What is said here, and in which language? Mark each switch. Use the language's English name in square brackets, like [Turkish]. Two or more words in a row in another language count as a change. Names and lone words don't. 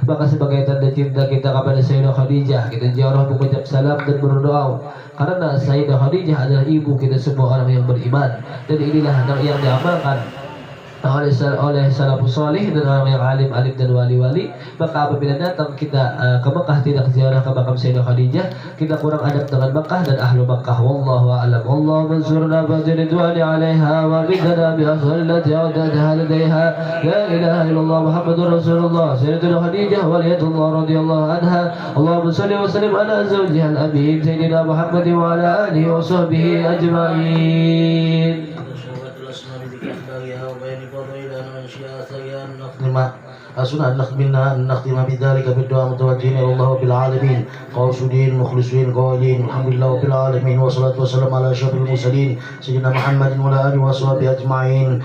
[Malay] Maka sebagai tanda cinta kita kepada Sayyidah Khadijah, kita ziarah mengucap salam dan berdoa, karena Sayyidah Khadijah adalah ibu kita semua orang yang beriman. Dan inilah yang diamalkan oleh [Arabic] السلف الصالح [Malay] dan orang yang alim dan wali-wali. Maka apabila datang kita ke Mekah tidak ziarah ke makam Sayyidah Khadijah, kita kurang adab dengan Mekah dan ahlu Mekah. [Arabic] والله أعلم. Allahumma ansurna ba'dridwani 'alaiha wa bidana bi asallati awdadaha ladaiha. لا إله إلا الله محمد رسول الله Sayyidah Khadijah ولية الله رضي الله عنها. اللهم صل وسلم على زوجها الأمين سيدنا محمد وعلى آله وصحبه أجمعين. أسنى منا أن نختم بذلك بالدعاء متوجهين إلى الله رب العالمين قاصدين مخلصين قائلين الحمد لله رب العالمين والصلاة والسلام على أشرف المرسلين سيدنا محمد وعلى آله وصحبه أجمعين.